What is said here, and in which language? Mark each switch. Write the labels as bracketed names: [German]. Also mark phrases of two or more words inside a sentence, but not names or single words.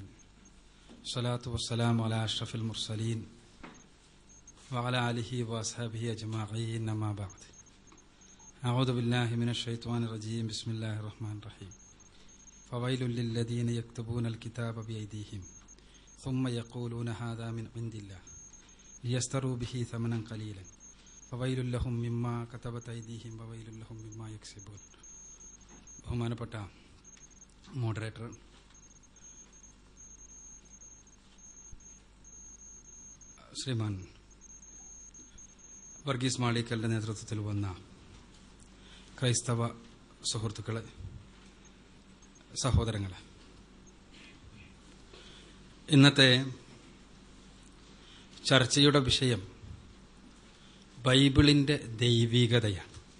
[Arabic] الصلاة والسلام على أشرف المرسلين وعلى آله وأصحابه أجمعين. أما بعد. أعوذ بالله من الشيطان الرجيم. بسم الله الرحمن الرحيم. فويل للذين يكتبون الكتاب بأيديهم ثم يقولون هذا من عند الله ليشتروا به ثمنا قليلا فويل لهم مما كتبت أيديهم وويل لهم مما يكسبون. [Malayalam] ബഹുമാനപ്പെട്ട മോഡറേറ്റർ, ശ്രീമാൻ വർഗീസ് മാളിക്കലിന്റെ നേതൃത്വത്തിൽ വന്ന ക്രൈസ്തവ സുഹൃത്തുക്കളെ, സഹോദരങ്ങളെ, ഇന്നത്തെ ചർച്ചയുടെ വിഷയം ബൈബിളിന്റെ ദൈവികതയാണ്.